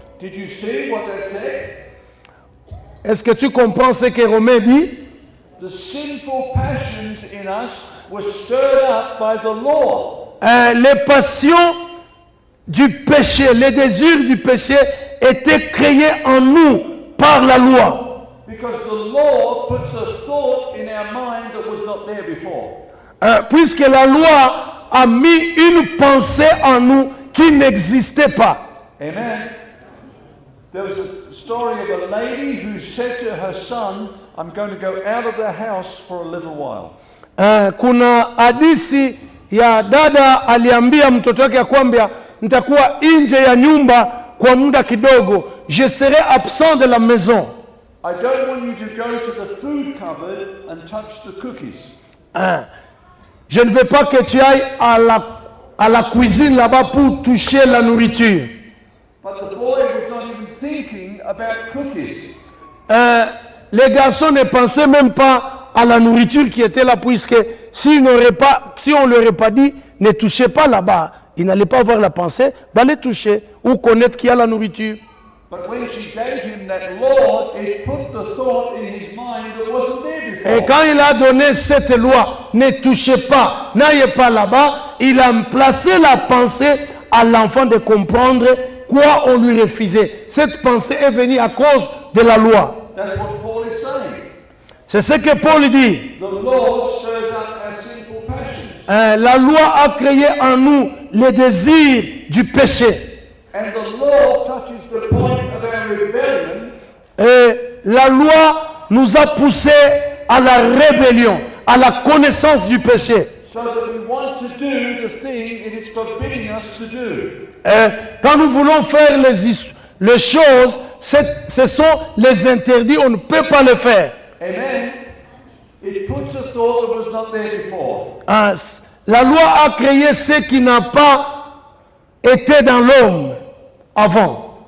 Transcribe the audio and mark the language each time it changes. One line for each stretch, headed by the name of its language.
English: Did you see what that said?
French: Est-ce que tu comprends ce que Romain dit?
English: The sinful passions in us were stirred up by the law.
French: Les passions du péché, les désirs du péché étaient créés en nous par la loi.
English: Because the law puts a thought in our mind that was not there before.
French: Puisque la loi a mis une pensée en nous qui n'existait pas.
English: Amen. There was a story of a lady who said to her son, I'm going to go out of the house for a little while.
Swahili: Kuna hadithi ya dada aliambia mtoto wake ya kwamba nitakuwa nje ya nyumba kwa muda kidogo.
French: Je serai absent de la maison.
English: I don't want you to go to the food cupboard and touch the cookies.
French: Je ne veux pas que tu ailles à la cuisine là-bas pour toucher la nourriture.
English: But the boy was not even thinking about cookies.
French: Les garçons ne pensaient même pas à la nourriture qui était là, puisque si on ne leur aurait pas dit, ne touchez pas là-bas, il n'allait pas avoir la pensée d'aller toucher ou connaître qu'il y a la nourriture.
English: But when she gave him that law, it put the thought in his mind that wasn't there before.
French: Et quand il a donné cette loi, ne touchez pas, n'allez pas là-bas, il a placé la pensée à l'enfant de comprendre quoi on lui refusait. Cette pensée est venue à cause de la loi.
English: That's what Paul is saying.
French: C'est ce que Paul dit.
English: The law stirs up our sinful passions.
French: La loi a créé en nous les désirs du péché.
English: And the law touches the point of our rebellion.
French: Et la loi nous a poussés à la rébellion, à la connaissance du péché.
English: So that we want to do the thing it is forbidding us to do.
French: Quand nous voulons faire les choses, ce sont les interdits, on ne peut pas le faire.
English: Amen. It puts a thought that was not there before.
French: La loi a créé ce qui n'a pas été dans l'homme avant.